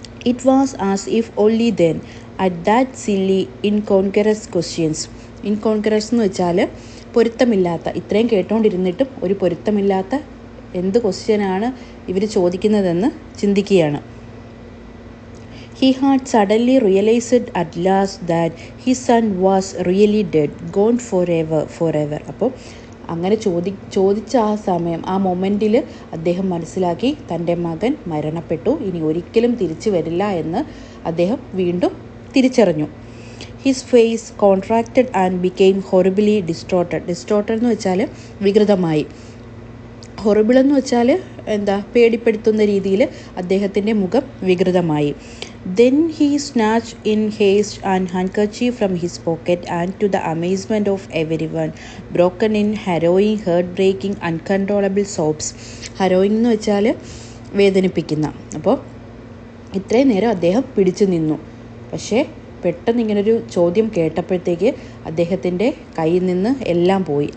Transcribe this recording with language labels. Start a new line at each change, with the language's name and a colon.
English: It was as if only then at that silly incongruous questions.
Malayalam: ഇൻകോൺഗ്രസ് എന്ന് വെച്ചാൽ പൊരുത്തമില്ലാത്ത, ഇത്രയും കേട്ടുകൊണ്ടിരുന്നിട്ടും ഒരു പൊരുത്തമില്ലാത്ത എന്ത് ക്വസ്റ്റ്യനാണ് ഇവർ ചോദിക്കുന്നതെന്ന് ചിന്തിക്കുകയാണ്.
English: He had suddenly realized at last that his son was really dead, gone forever.
Malayalam: അപ്പോൾ അങ്ങനെ ചോദിച്ച ആ സമയം, ആ മൊമെൻറ്റിൽ അദ്ദേഹം മനസ്സിലാക്കി തൻ്റെ മകൻ മരണപ്പെട്ടു, ഇനി ഒരിക്കലും തിരിച്ചു വരില്ല എന്ന് അദ്ദേഹം വീണ്ടും തിരിച്ചറിഞ്ഞു.
English: his face contracted and became horribly distorted
Malayalam: എന്ന് വെച്ചാൽ വികൃതമായി, ഹൊറിബിൾ എന്ന് വെച്ചാൽ പേടിപ്പെടുത്തുന്ന രീതിയിൽ അദ്ദേഹത്തിൻ്റെ മുഖം വികൃതമായി.
English: Then he snatched in haste an handkerchief from his pocket and, to the amazement of everyone, broken in harrowing, heart-breaking, uncontrollable sobs.
Malayalam: Harrowing എന്ന് വെച്ചാൽ വേദനിപ്പിക്കുന്ന. അപ്പോൾ ഇത്രയും നേരം അദ്ദേഹം പിടിച്ചു നിന്നു. പക്ഷേ പെട്ടെന്ന് ഇങ്ങനൊരു ചോദ്യം കേട്ടപ്പോഴത്തേക്ക് അദ്ദേഹത്തിൻ്റെ കയ്യിൽ നിന്ന് എല്ലാം പോയി.